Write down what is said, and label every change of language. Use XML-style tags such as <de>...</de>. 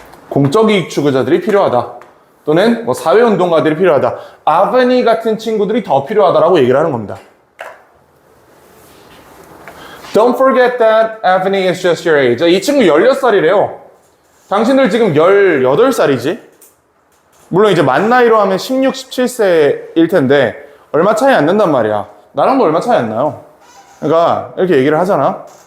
<ko>공적 이익 추구자들이 필요하다. 또는 뭐 사회운동가들이 필요하다. 아브니 같은 친구들이 더 필요하다라고 얘기를 하는 겁니다.</ko> <en>Don't forget that Avni is just your age.</en> <ko>이 친구 16살이래요. 당신들 지금 18살이지? 물론 이제 만 나이로 하면 16, 17세일 텐데 얼마 차이 안 난단 말이야. 나랑도 얼마 차이 안 나요. 그러니까 이렇게 얘기를 하잖아.</ko>